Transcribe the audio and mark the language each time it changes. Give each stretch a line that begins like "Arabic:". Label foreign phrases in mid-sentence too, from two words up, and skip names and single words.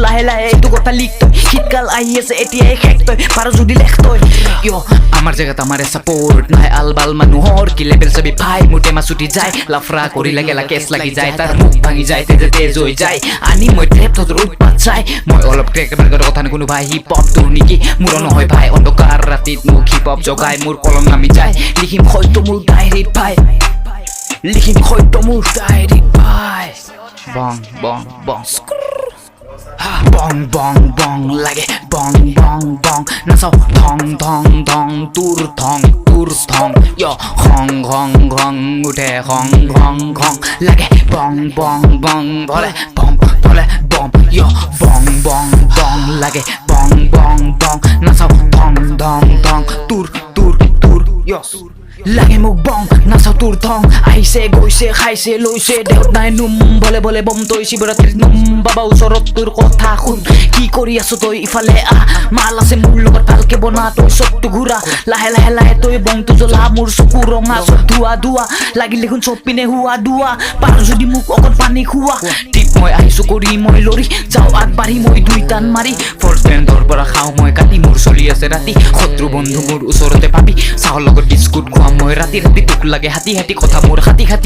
Assamese: লাহে এইটো কথা লিখ তই শীতকাল আহি আছে এতিয়াই শেষ তই পাৰ যদি লেখ তই আমাৰ জেগাত আমাৰে ছাপোৰ্ট নাই আলবাল মানুহৰ কি লেভেল চাবি ভাই মোৰ টেমা ছুটি যায় লাফৰা কৰি লাগে কেছ লাগি যায় তাৰ মুখ ভাঙি যায় তেজ হৈ যায় আনি মই ট্ৰেপ তোৰ উৎপাত চাই মই অলপ
English: crack market
Assamese: কথা নুশুনো ভাই
English: hip hop
Assamese: তোৰ নেকি মোৰ নহয় ভাই অন্ধকাৰ ৰাতিত মোক
English: hip hop
Assamese: জগাই মোৰ কলম নামি যায় লিখিম হয়তো মোৰ ডায়েৰীত ভাই বং বং বং bong bong লাগে bong bong bong নাচাও ধং ধং ধং তুর থং ইয় খং খং খং উঠে খং খং খং লাগে bong bong bong ভলে বম ইয় bong bong bong লাগে bong bong bong নাচাও ধং ধং ধং তুর ইয় লাগে মোক বং নাচাও তোৰ থং আহিছে গৈছে খাইছে লৈছে দেহত নাই নুম ভলে বম তই শিৱৰাত্ৰিত নুম বাবা ওচৰত তোৰ কথা শুন কি কৰি আছো তই ইফালে মাল আছে মোৰ লগত ভালকে বনা তই চবটো ঘূৰা লাহে তই বংটো জ্বলা মোৰ চকু ৰঙা চব ধোৱা লাগিলে দেখোন চব পিনে হুৱা দুৱা পাৰ যদি মোক অকল পানী খুৱা ঠিক মই আহিছো কৰি মই লৰি যাওঁ আগবাঢ়ি মই দুই টান মাৰি ফৰ্চ বেণ্ডৰ পৰা খাওঁ মই কাটি মোৰ চলি আছে ৰাতি শত্ৰু বন্ধু মোৰ ওচৰতে পাবি চাহৰ লগত বিস্কুট খোৱা মই ৰাতি তোক লাগে হাতী কথা মোৰ খাতি